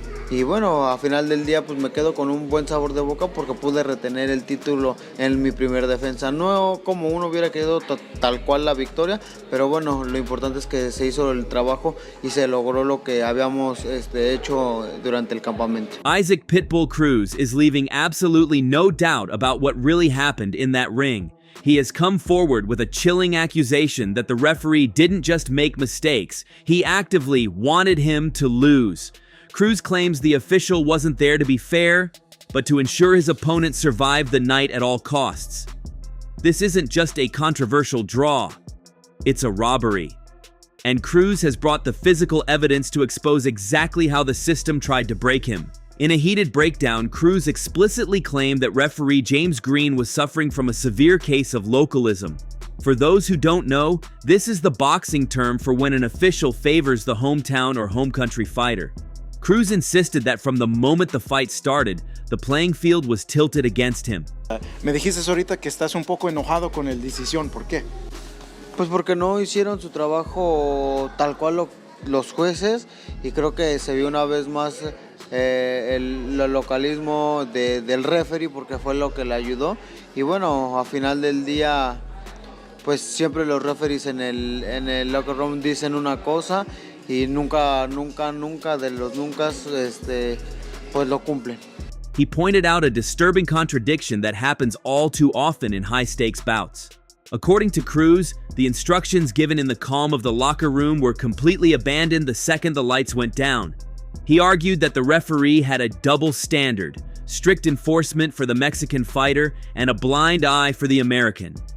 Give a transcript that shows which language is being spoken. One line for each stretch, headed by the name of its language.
Spanish: Y bueno, a final del día pues me quedo con un buen sabor de boca porque pude retener el título en mi primer defensa. No como uno hubiera querido tal cual la victoria, pero bueno, lo importante es que se hizo el trabajo y se logró lo que habíamos hecho durante el campamento.
English: Isaac Pitbull Cruz is leaving absolutely no doubt about what really happened in that ring. He has come forward with a chilling accusation that the referee didn't just make mistakes, he actively wanted him to lose. Cruz claims the official wasn't there to be fair, but to ensure his opponent survived the night at all costs. This isn't just a controversial draw, it's a robbery. And Cruz has brought the physical evidence to expose exactly how the system tried to break him. In a heated breakdown, Cruz explicitly claimed that referee James Green was suffering from a severe case of localism. For those who don't know, this is the boxing term for when an official favors the hometown or home country fighter. Cruz insisted that from the moment the fight started, the playing field was tilted against him.
Spanish: Me dijiste ahorita que estás un poco enojado con la decisión, ¿por qué? Pues porque no hicieron su trabajo tal cual los jueces y creo que se vio una vez más el localismo del referee porque fue lo que le ayudó. Y bueno, a final del día, pues siempre los referees en el locker room dicen una cosa y nunca de los nunca pues lo cumplen.
English: He pointed out a disturbing contradiction that happens all too often in high-stakes bouts. According to Cruz, the instructions given in the calm of the locker room were completely abandoned the second the lights went down. He argued that the referee had a double standard, strict enforcement for the Mexican fighter and a blind eye for the American.